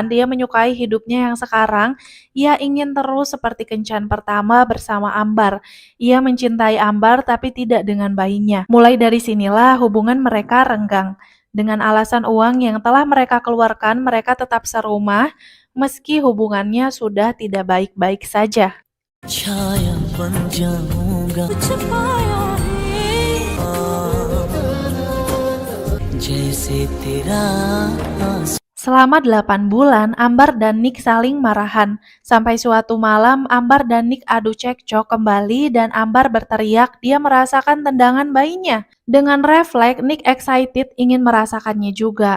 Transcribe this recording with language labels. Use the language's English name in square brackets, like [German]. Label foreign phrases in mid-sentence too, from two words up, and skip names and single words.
[Indonesian] Dia menyukai hidupnya yang sekarang. Ia ingin terus seperti kencan pertama bersama Ambar. Ia mencintai Ambar tapi tidak dengan bayinya. Mulai dari sinilah hubungan mereka renggang. Dengan alasan uang yang telah mereka keluarkan, mereka tetap serumah meski hubungannya sudah tidak baik-baik saja. [Hindi] छाया बन जाऊंगा कुछ पाया है जैसे तेरा [Indonesian] Selama 8 bulan, Ambar dan Nick saling marahan. Sampai suatu malam, Ambar dan Nick adu cekcok kembali dan Ambar berteriak dia merasakan tendangan bayinya. Dengan refleks, Nick excited ingin merasakannya juga.